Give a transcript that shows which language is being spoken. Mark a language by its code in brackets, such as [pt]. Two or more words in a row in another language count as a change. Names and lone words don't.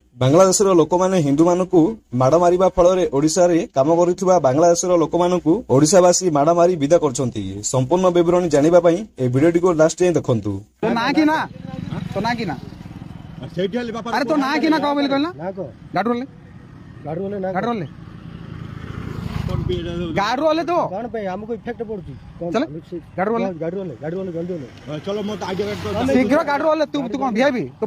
[or] ବାଂଲାଦେଶର ଲୋକମାନେ ହିନ୍ଦୁମାନଙ୍କୁ ମାଡ଼ ମାରିବା ଫଳରେ ଓଡ଼ିଶାରେ କାମ କରୁଥିବା ବାଂଲାଦେଶର ଲୋକମାନଙ୍କୁ ଓଡ଼ିଶାବାସୀ ମାଡ଼ ମାରି ବିଦା କରୁଛନ୍ତି। ସମ୍ପୂର୍ଣ୍ଣ ବିବରଣୀ ଜାଣିବା ପାଇଁ ଏହି ଭିଡିଓଟିକୁ ଲାଷ୍ଟ ଯାଏଁ ଦେଖନ୍ତୁ। [hi] गाड़ी वाले तो कौन पे हमको इफेक्ट पड़ती चल गाड़ी वाले जल्दी चलो मत आगे शीघ्र गाड़ी वाले तू कौन वीआईपी तो